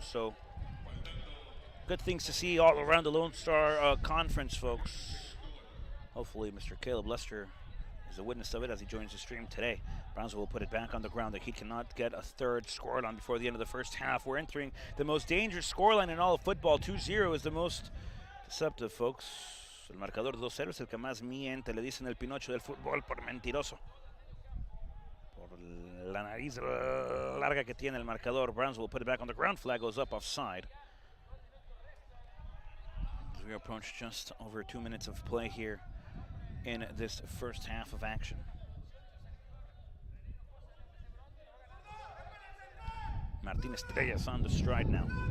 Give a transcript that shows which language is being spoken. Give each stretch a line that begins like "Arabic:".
English: So good things to see all around the Lone Star Conference, folks. Hopefully Mr. Caleb Lester is a witness of it as he joins the stream today. Brownsville will put it back on the ground. The Heat cannot get a third scoreline before the end of the first half. We're entering the most dangerous scoreline in all of football. 2-0 is the most deceptive, folks.
Spanish: El marcador 2-0 es el que más miente. Le dicen el Pinocho del fútbol por mentiroso. Por la nariz larga que tiene el marcador.
English: Brownsville will put it back on the ground. Flag goes up offside. As we approach just over 2 minutes of play here in this first half of action. Martin Estrellas on the stride now.